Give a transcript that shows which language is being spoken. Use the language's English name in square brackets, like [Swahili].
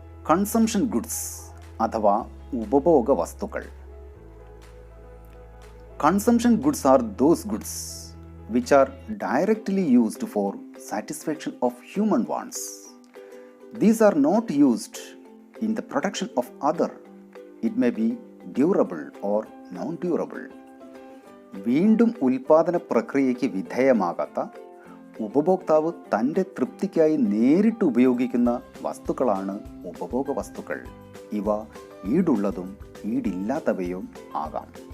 [Malayalam] Consumption goods അഥവാ ഉപഭോഗ വസ്തുക്കൾ. [English] Consumption goods are those goods which are directly used for satisfaction of human wants. These are not used in the production of other. It may be durable or non-durable. [Malayalam] വീണ്ടും ഉൽപാദന പ്രക്രിയയ്ക്ക് വിധേയമാകാത്ത ഉപഭോക്താവ് തൻ്റെ തൃപ്തിക്കായി നേരിട്ട് ഉപയോഗിക്കുന്ന വസ്തുക്കളാണ് ഉപഭോഗ വസ്തുക്കൾ. ഇവ ഈടുള്ളതും ഈടില്ലാത്തവയും ആകാം.